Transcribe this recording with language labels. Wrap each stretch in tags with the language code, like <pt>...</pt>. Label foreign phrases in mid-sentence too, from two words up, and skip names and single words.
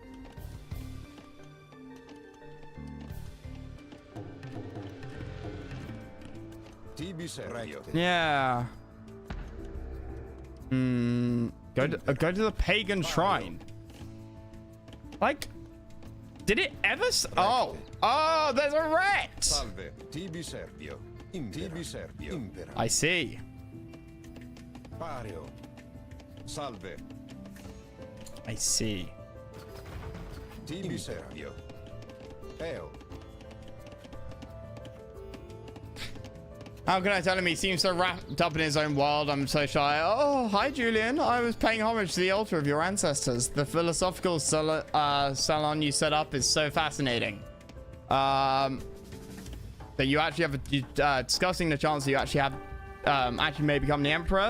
<la>Tibi Servio.</la> <en>Yeah. Go to the pagan shrine. Like, did it ever? Oh, there's a rat.</en> <la>Salve. Tibi Servio. Tibi Servio. Impera.</la> <en>I see.</en> <la>Pario. Salve.</la> <en>I see.</en> <la>Tibi Servio. Eo.</la> <en>How can I tell him he seems so wrapped up in his own world? I'm so shy. Oh, hi, Julian. I was paying homage to the altar of your ancestors. The philosophical salon you set up is so fascinating. That you actually have discussing the chance that you actually have actually may become the emperor.</en>